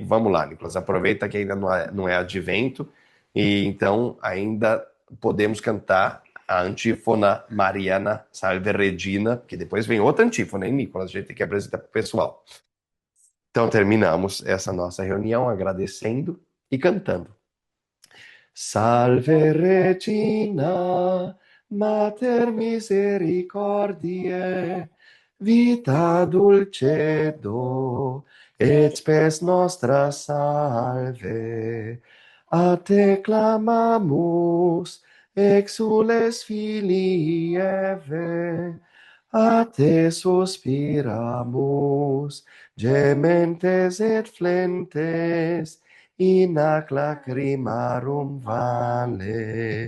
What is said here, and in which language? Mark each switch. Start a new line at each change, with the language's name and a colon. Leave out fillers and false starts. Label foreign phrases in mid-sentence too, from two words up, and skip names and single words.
Portuguese: Vamos lá, Nicolas, aproveita que ainda não é advento e então ainda podemos cantar a antífona Mariana Salve Regina, que depois vem outra antífona, hein, Nicolas? A gente tem que apresentar para o pessoal. Então terminamos essa nossa reunião agradecendo e cantando.
Latin: Salve Regina, Mater misericordiae, vita dulcedo, et spes nostra salve. A te clamamus, exules filii Eve, a te suspiramus, gementes et flentes, in ac lacrimarum vale.